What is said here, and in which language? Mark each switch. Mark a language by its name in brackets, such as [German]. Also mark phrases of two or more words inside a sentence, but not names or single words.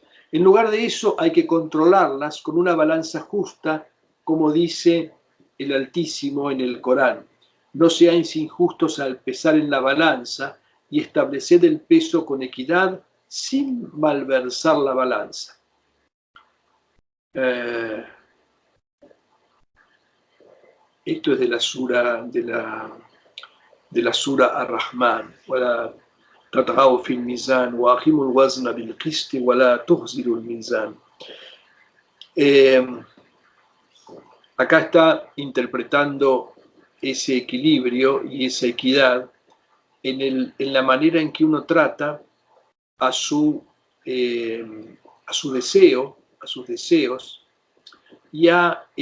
[Spanish] En lugar de eso, hay que controlarlas con una balanza justa, como dice el Altísimo en el Corán: no seáis injustos al pesar en la balanza, y estableced el peso con equidad sin malversar la balanza. Esto es de la sura Ar-Rahman. [Arabic] تطغوا في الميزان وأقيموا الوزن بالقسط ولا تخسروا الميزان. [Spanish] Acá está interpretando ese equilibrio y esa equidad en la manera en que uno trata a su deseo, a sus deseos, y a